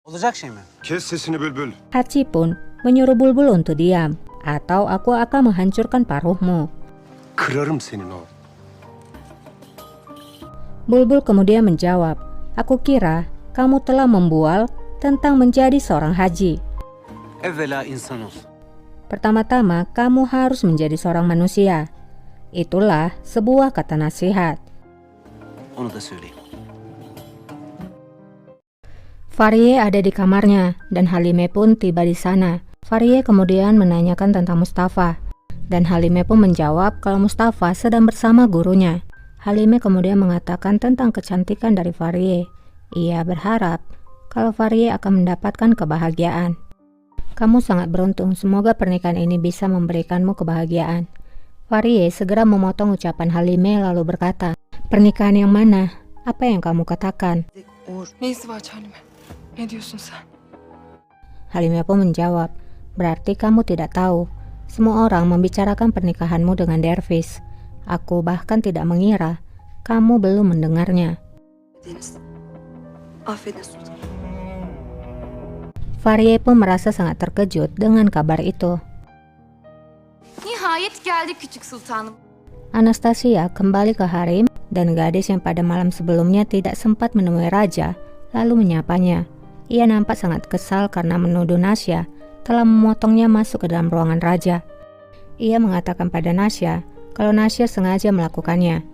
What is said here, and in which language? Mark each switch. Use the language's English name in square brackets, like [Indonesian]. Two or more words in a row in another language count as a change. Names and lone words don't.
[Turkish] Olacak şey mi? Kes sesini Bülbül. [Indonesian] Hachi pun menyuruh Bulbul untuk diam, atau aku akan menghancurkan paruhmu. [Turkish] Kırarım senin o. [Indonesian] Bulbul kemudian menjawab, aku kira kamu telah membual tentang menjadi seorang haji. [Turkish] Evvela insan ol. [Indonesian] Pertama-tama kamu harus menjadi seorang manusia. Itulah sebuah kata nasihat. [Turkish] Onu da söyleyeyim. [Indonesian] Farie ada di kamarnya dan Halime pun tiba di sana. Farie kemudian menanyakan tentang Mustafa dan Halime pun menjawab kalau Mustafa sedang bersama gurunya. Halime kemudian mengatakan tentang kecantikan dari Farie. Ia berharap kalau Farie akan mendapatkan kebahagiaan. Kamu sangat beruntung, semoga pernikahan ini bisa memberikanmu kebahagiaan. Farie segera memotong ucapan Halime lalu berkata, pernikahan yang mana? Apa yang kamu katakan? [Turkish] Neyse var Halime. Ne diyorsun sen? [Indonesian] Halime pun menjawab, berarti kamu tidak tahu. Semua orang membicarakan pernikahanmu dengan Dervis. Aku bahkan tidak mengira kamu belum mendengarnya. [Turkish] Deniz. Affedin Sultan. [Indonesian] Farie pun merasa sangat terkejut dengan kabar itu. [Turkish] Nihayet geldi küçük sultanım. [Indonesian] Anastasia kembali ke harem dan gadis yang pada malam sebelumnya tidak sempat menemui raja lalu menyapanya. Ia nampak sangat kesal karena menuduh Nasya telah memotongnya masuk ke dalam ruangan raja. Ia mengatakan pada Nasya kalau Nasya sengaja melakukannya.